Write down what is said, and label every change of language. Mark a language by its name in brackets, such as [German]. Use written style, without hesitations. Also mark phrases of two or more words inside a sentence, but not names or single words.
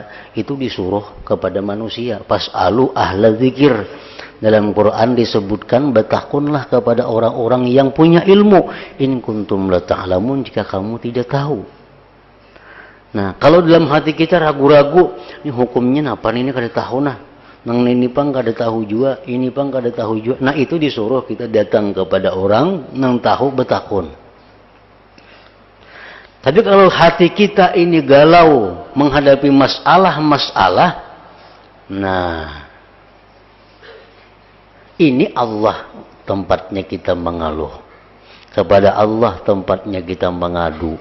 [Indonesian] Itu disuruh kepada manusia. [Arabic] فاسألوا أهل الذكر. [Indonesian] Dalam Quran disebutkan bertakunlah kepada orang-orang yang punya ilmu. [Arabic] إن كنتم لا تعلمون, [Indonesian] jika kamu tidak tahu. Nah, kalau dalam hati kita ragu-ragu, ini hukumnya apa ini kada tahu nah. [Banjar] Nang ini pang kada tahu juga, ini pang kada tahu juga. [Indonesian] Nah, itu disuruh kita datang kepada orang nang tahu bertakun. Tapi kalau hati kita ini galau menghadapi masalah-masalah, nah ini Allah tempatnya kita mengeluh. Kepada Allah tempatnya kita mengadu.